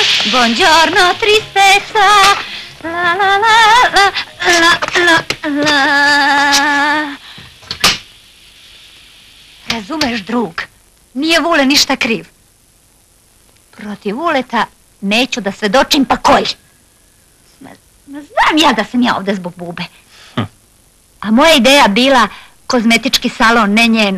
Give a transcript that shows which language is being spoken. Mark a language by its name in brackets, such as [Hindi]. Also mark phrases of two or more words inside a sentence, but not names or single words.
[Italian] Buongiorno, tristezza. La la la la la la la. [Serbian] Razumeš, drug, nije Vule ništa kriv. Protiv Vuleta neću da svedočim pa koji. Znam ja da sam ja ovde zbog Bube. A moja ideja bila kozmetički salon, ne njena.